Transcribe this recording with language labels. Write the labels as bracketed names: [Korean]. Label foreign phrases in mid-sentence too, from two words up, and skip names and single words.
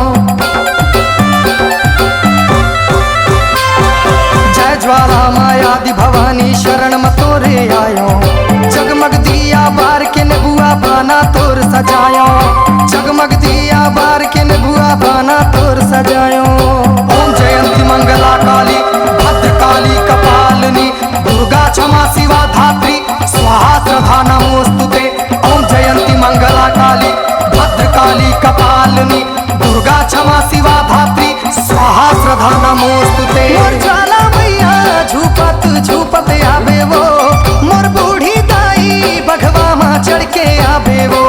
[Chhattisgarhi] जय ज्वाला मायादि भवानी शरण में तोरे आयो, जगमग दिया बार के नेबुआ बाना तोर सजायो। जगमग दिया बार के नेबुआ बाना तोर सजायो। [Sanskrit] ओम जयंती मंगला काली भद्रकाली कपालिनी, दुर्गा क्षमा शिवा धात्री स्वाहा श्रद्धा नमोस्तुते। ओम जयंती मंगला काली भद्रकाली कपालिनी, दुर्गा क्षमा शिवा धात्री स्वाहा श्रद्धा नमोस्तुते। [Chhattisgarhi] मोर ज्वाला मैया झूपत झूपत आवे वो, मोर बूढ़ी दाई बघवा में चढ़ के आवे वो।